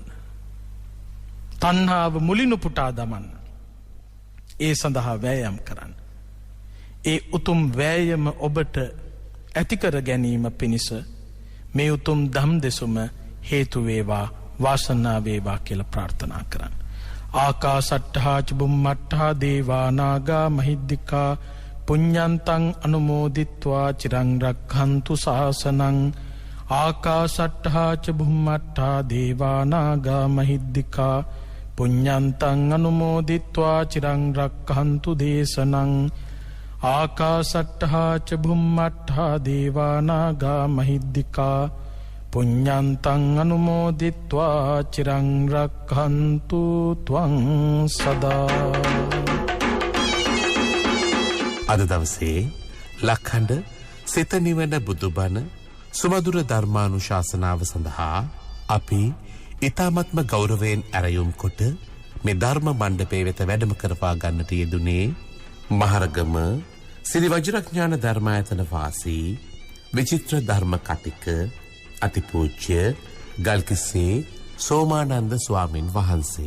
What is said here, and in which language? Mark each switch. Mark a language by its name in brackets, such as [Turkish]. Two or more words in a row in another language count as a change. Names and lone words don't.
[Sinhala] තණ්හාව මුලින් උපුටා දමන්න. ඒ සඳහා වෑයම් කරන්න. ඒ උතුම් වෑයම ඔබට ඇති කර ගැනීම පිණිස මේ උතුම් ධම් දෙසුම හේතු වේවා, වාසනාව වේවා කියලා ප්‍රාර්ථනා කරන්න. [Pali] ආකාසට්ඨා ච බුම්මට්ඨා දේවා නාග මහිද්దికා පුඤ්ඤන්තං අනුමෝදිත්වා චිරං රක්ඛන්තු ශාසනං. ආකාසට්ඨා ච බුම්මට්ඨා දේවා නාග මහිද්దికා පුඤ්ඤන්තං අනුමෝදිත්වා චිරං රක්ඛන්තු දේශනං. ආකාසට්ඨා ච බුම්මට්ඨා දේවා නාග මහිද්దికා පුඤ්ඤන්තං අනුමෝදිත්වා චිරං රක්ඛන්තු ත්වං සදා. [Sinhala] අද දවසේ ලක්ඛණ්ඩ සිත නිවන බුදුබණ සුමధుර ධර්මානුශාසනාව සඳහා අපි ඊ타මත්ම ගෞරවයෙන් ඇරයුම් කොට මේ ධර්ම මණ්ඩපයේ වෙත වැඩම කරපා ගන්නට යෙදුනේ මහරගම සිරි වජිරඥාන ධර්මායතන වාසී විචිත්‍ර ධර්ම කතික අතිපූජ්‍ය ගල්කිස්සේ සෝමානන්ද ස්වාමින් වහන්සේ.